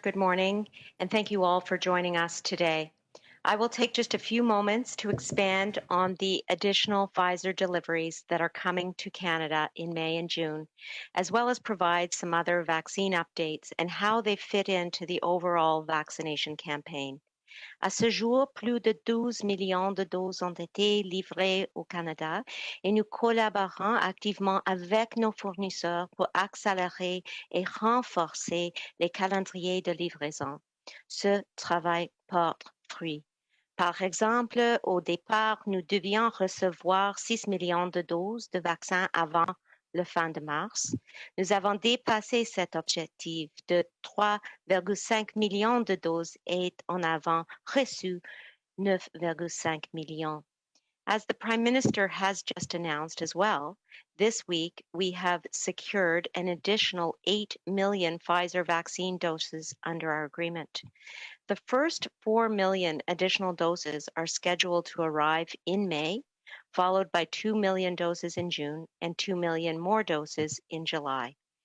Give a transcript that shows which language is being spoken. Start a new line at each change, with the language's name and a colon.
English: Good morning, and thank you all for joining us today. I will take just a few moments to expand on the additional Pfizer deliveries that are coming to Canada in May and June, as well as provide some other vaccine updates and how they fit into the overall vaccination campaign.
French: À ce jour, plus de 12 millions de doses ont été livrées au Canada et nous collaborons activement avec nos fournisseurs pour accélérer et renforcer les calendriers de livraison. Ce travail porte fruit. Par exemple, au départ, nous devions recevoir 6 millions de doses de vaccins avant le fin de mars. Nous avons dépassé cet objectif de 3,5 millions de doses et en avons reçu 9,5 millions.
English: As the Prime Minister has just announced as well, this week we have secured an additional 8 million Pfizer vaccine doses under our agreement. The first 4 million additional doses are scheduled to arrive in May, followed by 2 million doses in June and 2 million more doses in July.